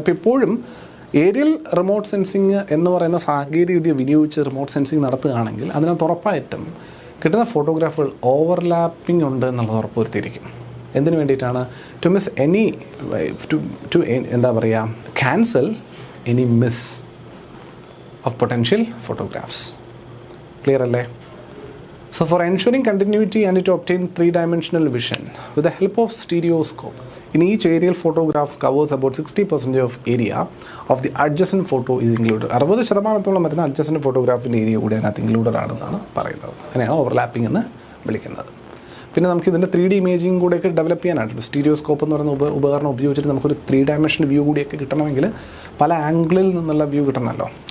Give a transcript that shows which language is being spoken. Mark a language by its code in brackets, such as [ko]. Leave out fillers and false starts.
[ml] അപ്പോൾ എപ്പോഴും aerial remote sensing എന്ന് പറയുന്ന സാങ്കേതികവിദ്യ വിനിയോഗിച്ച് റിമോട്ട് സെൻസിങ് നടത്തുകയാണെങ്കിൽ അതിനകത്ത് ഉറപ്പായിട്ടും കിട്ടുന്ന ഫോട്ടോഗ്രാഫുകൾ ഓവർലാപ്പിംഗ് ഉണ്ട് എന്നുള്ളത് ഉറപ്പുവരുത്തിയിരിക്കും. എന്തിനു വേണ്ടിയിട്ടാണ്? [en] to miss any to [ml] എന്താ പറയുക, [en] Cancel any miss of potential photographs. [ml] Clear അല്ലേ? [en] So for ensuring continuity and to obtain 3-dimensional vision with the help of stereoscope, in each aerial photograph covers about 60% of area of the adjacent photo is included. [ml] 60% വരുന്ന adjacent ഫോട്ടോഗ്രാഫിൻ്റെ area കൂടെ അതിനകത്ത് included ആണെന്നാണ് പറയുന്നത്. അതിനെയാണ് overlapping എന്ന് വിളിക്കുന്നത്. പിന്നെ നമുക്ക് ഇതിൻ്റെ 3D ഇമേജിങ് കൂടെയൊക്കെ ഡെവലപ്പ് ചെയ്യാനായിട്ട് സ്റ്റീരിയോസ്കോപ്പ് എന്ന് പറയുന്ന ഉപകരണം ഉപയോഗിച്ചിട്ട് നമുക്കൊരു 3 ഡയമെൻഷണൽ വ്യൂ കൂടിയൊക്കെ കിട്ടണമെങ്കിൽ പല ആംഗിളിൽ നിന്നുള്ള വ്യൂ കിട്ടണമല്ലോ.